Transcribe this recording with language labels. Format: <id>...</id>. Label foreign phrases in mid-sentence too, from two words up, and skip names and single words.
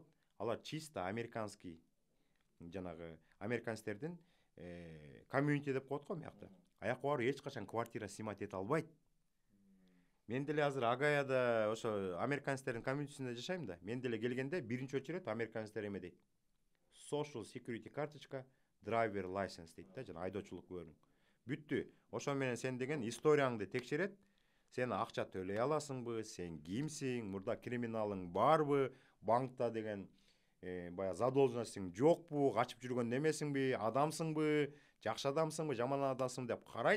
<ky>Алар</ky> <ru>чисто американский,</ru> <ky>жанагы американецтердин комьюнити деп коет го мыякта. Аякка барып эч качан</ky> <ru>квартира снимать</ru> <ky>эте албайт. Мен деле азыр Агаяда ошо американецтердин комьюнитисинде жашайм да. Мен деле келгенде биринчи очередь американецтер эме дейт:</ky> <en>social security</en> <ky>карточка,</ky> <en>driver license</en> <ky>дейт да, жана айдоочулук күбөлүң. Бүттү. Ошо менен сен деген историяңды текшерет. Сен акча төлөй аласыңбы, сен кимсиң, мурда криминалың барбы, банкта деген баягы задолженностьң жокпу, качып жүргөн немесиңби, адамсыңбы, жакшы адамсыңбы, жаман адамсыңбы деп карайт.</ky>